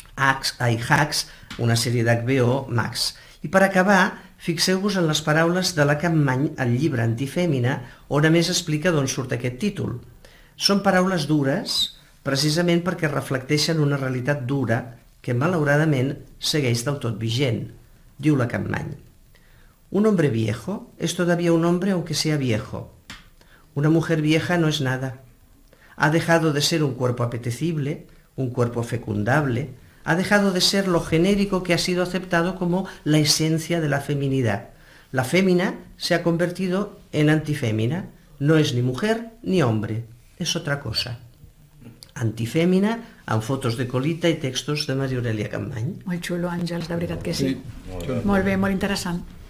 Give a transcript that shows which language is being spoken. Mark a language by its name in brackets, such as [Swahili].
[Catalan] Hacks, una sèrie d'HBO Max. I per acabar, fixeu-vos en les paraules de la Campmany al llibre Antifèmina, on a més explica d'on surt aquest títol. Són paraules dures, precisament perquè reflecteixen una realitat dura que, malauradament, segueix del tot vigent. Diu la Campmany: [Spanish] un hombre viejo es todavía un hombre aunque sea viejo. Una mujer vieja no es nada. Ha dejado de ser un cuerpo apetecible, un cuerpo fecundable, ha dejado de ser lo genérico que ha sido aceptado como la esencia de la feminidad. La fémina se ha convertido en antifémina. No es ni mujer ni hombre, es otra cosa. [Catalan] Antifèmina, amb fotos de Colita i textos de Maria Aurelia Campmany. Molt xulo, Àngels, de veritat que sí. Sí. Molt bé, molt interessant.